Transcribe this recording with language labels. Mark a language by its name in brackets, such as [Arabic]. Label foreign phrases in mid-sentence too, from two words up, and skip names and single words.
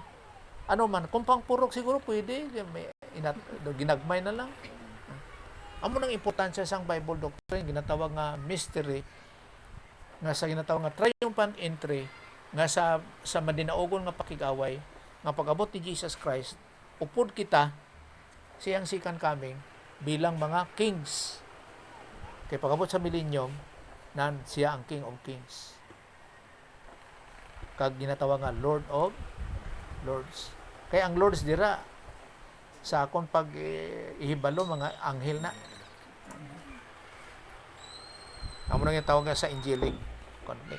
[Hiligaynon] Kung pangpurok siguro pwede, ginagmay na lang. Amo nang importansya sang [English] Bible doctrine, [Hiligaynon] ginatawag nga mystery, nga sa ginatawag nga [English] triumphant entry, [Hiligaynon] nga sa madinaogon nga pakigaway, nga pag-abot ni Jesus Christ, upod kita, siyang [English] second coming, [Hiligaynon] bilang mga kings. Kay pag-abot sa millennium, siya ang [English] King of Kings. [Hiligaynon] Kag ginatawag nga [English] Lord of Lords. [Hiligaynon] Kaya ang Lords dira sa akong pag ihibalo mga anghel na. Amo nang tawag sa [English] angelic conflict.